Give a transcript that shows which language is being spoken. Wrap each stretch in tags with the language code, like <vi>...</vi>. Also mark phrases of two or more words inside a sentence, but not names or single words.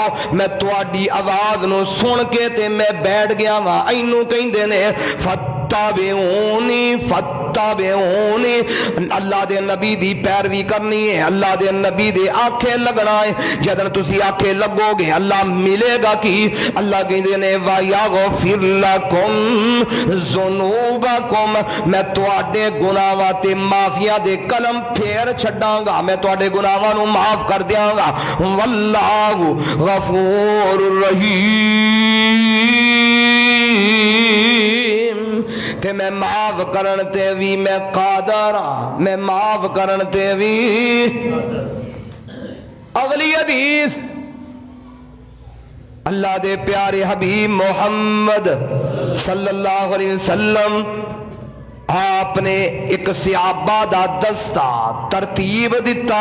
<pa>میں تہاڈی آواز نو سن کے تے میں بیٹھ گیا وا۔ اینو کہندے نے</pa> <ar>فتابعونی فتابعونی،</ar> <pa>اللہ دے نبی دی پیروی کرنی ہے، اللہ دے نبی دے آنکھیں لگنا ہے۔ جدن تسی آنکھیں لگو گے اللہ ملے گا کی؟ اللہ کہندے نے</pa> <ar>وَيَغْفِرْ لَكُمْ ذُنُوبَكُمْ،</ar> <pa>میں تواڈے گناہاں تے معافیاں دے قلم پھیر چھڈاں گا، میں تواڈے گناہاں نو معاف کر دیاں گا۔</pa> <ar>واللہ غفور رحیم،</ar> <pa>تے میں معاف کرن تے بھی میں قادر ہاں، میں معاف کرن تے بھی۔ اگلی حدیث اللہ دے پیارے حبیب محمد</pa> <ar>صلی اللہ علیہ وسلم</ar> <pa>آپ نے ایک صحابہ دا دستہ ترتیب دیتا۔</pa>